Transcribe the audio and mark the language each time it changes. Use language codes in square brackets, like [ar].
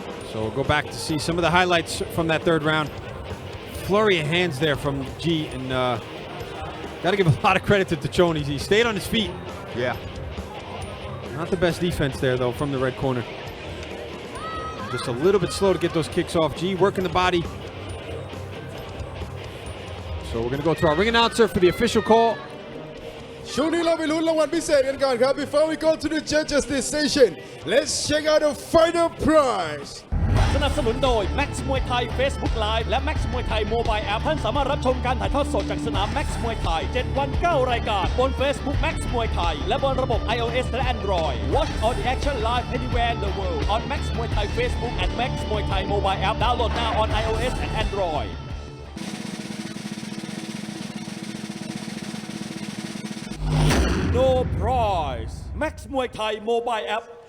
[en] So we'll go back to see some of the highlights from that third round. Flurry of hands there from G, and got to give a lot of credit to Tachon. He stayed on his feet. Yeah. Not the best defense there, though, from the red corner. Just a little bit slow to get those kicks off. G working the body. So we're going to go to our ring announcer for the official call. [th] ช่วงนี้เราไปลุ้นรางวัลพิเศษกันก่อนครับ [en] Before we go to the judges decision, let's check out the final prize. [th] สนับสนุนโดย Max มวยไทย Facebook Live และ Max มวยไทย Mobile App ท่านสามารถรับชมการถ่ายทอดสดจากสนาม Max มวยไทย 7 วัน 9 รายการบน Facebook Max มวยไทยและบนระบบ iOS และ Android. [en] Watch all the action live anywhere in the world on Max มวยไทย Facebook and Max มวยไทย Mobile App. Download now on iOS and Android. No prize. Max มวยไทย Mobile App.